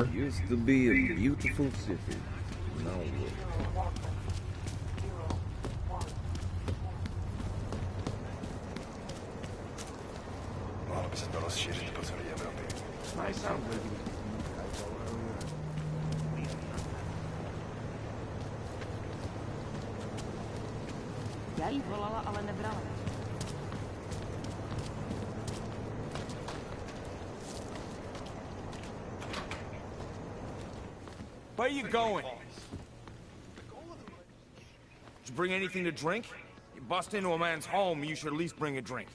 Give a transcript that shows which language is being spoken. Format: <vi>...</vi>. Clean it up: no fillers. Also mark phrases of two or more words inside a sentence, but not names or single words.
<en>Used to be a beautiful city. Now what?</en> <cs>Mohlo by se to rozšířit po celé Evropě. Já jí volala, ale nebrala.</cs> <en>Where are you going? Did you bring anything to drink? You bust into a man's home, you should at least bring a drink.</en>